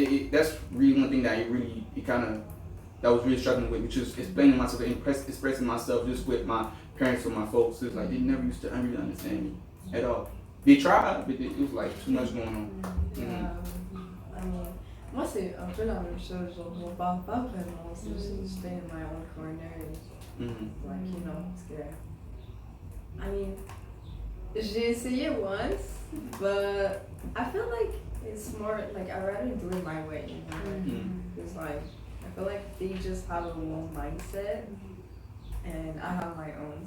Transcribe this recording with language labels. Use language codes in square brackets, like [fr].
[en] That's really one thing that that was really struggling with, which is explaining myself and expressing myself just with my parents or my folks. It's like they never used to really understand me at all. They tried, but it was like too much going on. [fr] Moi, c'est un peu la même chose. Genre, on parle pas vraiment. C'est juste [en] stay in my own corner. Like, you know, [fr] parce [en] I mean, [fr] j'ai essayé [en] once, but I feel like it's more like I'd rather do it my way. You know? It's like I feel like they just have a own mindset, and I have my own.